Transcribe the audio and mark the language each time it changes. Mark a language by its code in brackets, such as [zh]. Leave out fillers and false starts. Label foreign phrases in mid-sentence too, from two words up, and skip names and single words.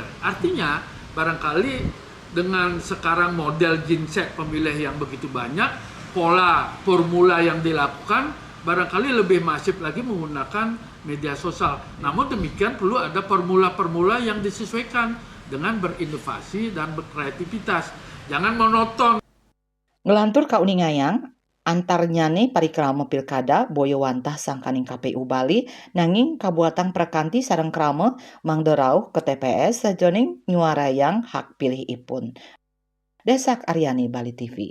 [id] Artinya barangkali dengan sekarang model genset pemilih yang begitu banyak, pola formula yang dilakukan barangkali lebih masif lagi menggunakan media sosial. Namun demikian perlu ada formula-formula yang disesuaikan dengan berinovasi dan berkreativitas. Jangan monoton. [ban] Ngelantur kauningayang, antarnyane parikrama pilkada boyo wantah sangkaning KPU Bali nanging kabuatan prakanti sareng krama mangderauh ke TPS sajoning nyuarayang hak pilih ipun. [id] Desak Aryani, Bali TV.